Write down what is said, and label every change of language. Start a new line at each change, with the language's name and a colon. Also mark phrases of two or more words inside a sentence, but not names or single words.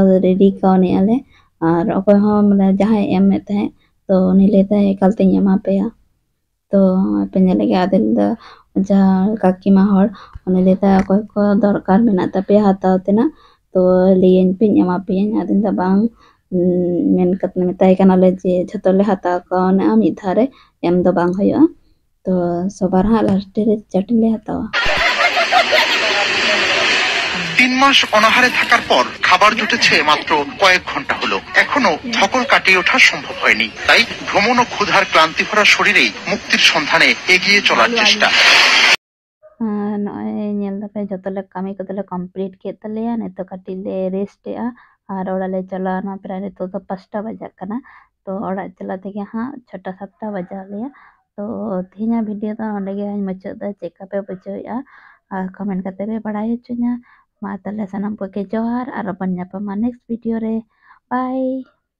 Santali: ᱨᱮᱰᱤ ᱠᱟᱣᱱᱤᱡ ᱟᱞᱮ ᱟᱨ ᱚᱠᱚᱭ ᱦᱚᱸ ᱢᱟᱱᱮ ᱡᱟᱦᱟᱸᱭ ᱮᱢᱮᱫ ᱛᱟᱦᱮᱸᱫ ᱛᱚ ᱩᱱᱤ ᱞᱟᱹᱭᱫᱟᱭ ᱮᱠᱟᱞᱛᱮᱧ ᱮᱢᱟ ᱯᱮᱭᱟ ᱛᱚ ᱟᱯᱮ ᱧᱮᱞᱮᱫ ᱜᱮᱭᱟ ᱟᱫᱮᱞ ᱫᱚ ᱡᱟᱦᱟᱸ ᱠᱟᱠᱤᱢᱟ ᱦᱚᱲ ᱩᱱᱤ ᱞᱟᱹᱭᱫᱟ ᱚᱠᱚᱭ ᱠᱚ ᱫᱚᱨᱠᱟর ᱢᱮᱱᱟᱜ ᱛᱟᱯᱮᱭᱟ ᱦᱟᱛᱟᱣ ᱛᱮᱱᱟᱜ ᱛᱚ ᱞᱟᱹᱭᱟᱹᱧ ᱯᱮᱧ ᱮᱢᱟ ᱯᱮᱭᱟᱹᱧ ᱟᱫᱚᱧ ᱫᱟ ᱵᱟᱝ ᱢᱮᱛᱟᱭ ᱠᱟᱱᱟᱞᱮ ᱡᱮ ᱡᱷᱚᱛᱚ ᱞᱮ ᱦᱟᱛᱟᱣ ᱠᱟᱣᱱᱤᱜᱼᱟ ᱢᱤᱫ ᱫᱷᱟᱣ ᱨᱮ ᱮᱢ ᱫᱚ ᱵᱟᱝ ᱦᱩᱭᱩᱜᱼᱟ ᱛᱚ
Bangla: সবার হাত
Santali: লাস্টে চাটনি লে হাতাওয়া
Bangla: 3 মাস অনাহারে থাকার পর খাবার জুটেছে মাত্র কয়েক ঘন্টা হলো এখনো ধকল কাটিয়ে ওঠা সম্ভব হয়নি তাই ভ্রমণ ও ক্ষুধার ক্লান্তি ভরা শরীরেই মুক্তির সন্ধানে এগিয়ে চলার চেষ্টা
Santali: ᱱᱚᱜᱼᱚᱭ ᱧᱮᱞ ᱫᱟᱯᱮ ᱡᱚᱛᱚ ᱞᱮ ᱠᱟᱹᱢᱤ ᱠᱚᱫᱚᱞᱮ ᱠᱚᱢᱯᱞᱤᱴ ᱠᱮᱫ ᱛᱟᱞᱮᱭᱟ ᱱᱤᱛᱚᱜ ᱠᱟᱹᱴᱤᱡ ᱞᱮ ᱨᱮᱥᱴᱮᱜᱼᱟ ᱟᱨ ᱚᱲᱟᱜ ᱞᱮ ᱪᱟᱞᱟᱣᱱᱟ ᱯᱨᱟᱭ ᱱᱤᱛᱚᱜ ᱫᱚ 5টা ᱵᱟᱡᱟᱜ ᱠᱟᱱᱟ ᱛᱚ ᱚᱲᱟᱜ ᱪᱟᱞᱟᱜ ᱛᱮᱜᱮ ᱦᱟᱸᱜ 6টা 7টা ᱵᱟᱡᱟᱣ ᱞᱮᱭᱟ ᱛᱚ ᱛᱮᱦᱮᱧᱟᱜ ᱵᱷᱤᱰᱤᱭᱳ ᱫᱚ ᱱᱚᱸᱰᱮ ᱜᱮ ᱢᱩᱪᱟᱹᱫ ᱫᱟ ᱪᱮᱫᱠᱟ ᱯᱮ ᱵᱩᱡᱷᱟᱹᱣᱮᱜᱼᱟ ᱟᱨ ᱠᱚᱢᱮᱱᱴ ᱠᱟᱛᱮ ᱯᱮ ᱵᱟᱲᱟᱭ ᱦᱚᱪᱚᱧᱟ ᱢᱟ ᱛᱟᱦᱞᱮ ᱥᱟᱱᱟᱢ ᱠᱚᱜᱮ ᱡᱚᱦᱟᱨ ᱟᱨ ᱵᱚᱱ ᱧᱟᱯᱟᱢᱟ
English: next video
Santali: ᱨᱮ ᱵᱟᱭ